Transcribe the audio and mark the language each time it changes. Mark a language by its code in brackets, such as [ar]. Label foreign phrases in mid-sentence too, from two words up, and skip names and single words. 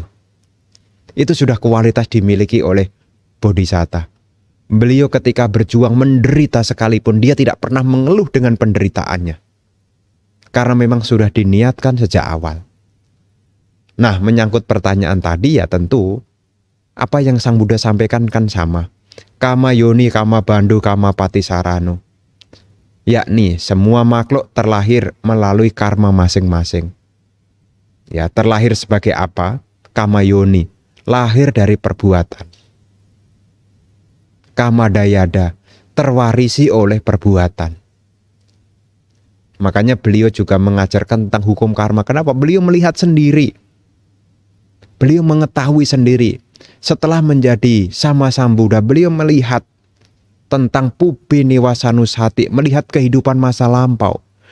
[id] Itu sudah kualitas dimiliki oleh bodhisatta. Beliau ketika berjuang menderita sekalipun dia tidak pernah mengeluh dengan penderitaannya. Karena memang sudah diniatkan sejak awal. Nah, menyangkut pertanyaan tadi ya tentu apa yang Sang Buddha sampaikan kan sama. [pi] Kama yoni, kama bandhu, kama patisarano. [id] Yakni semua makhluk terlahir melalui karma masing-masing. Ya, terlahir sebagai apa? [pi] Kama yoni, [id] lahir dari perbuatan. [pi] Kama dayada, [id] terwarisi oleh perbuatan. Makanya beliau juga mengajarkan tentang hukum karma. Kenapa? Beliau melihat sendiri. Beliau mengetahui sendiri. Setelah menjadi Sama Sambuddha, beliau melihat tentang [pi] pubi niwasanusati, [id] melihat kehidupan masa lampau.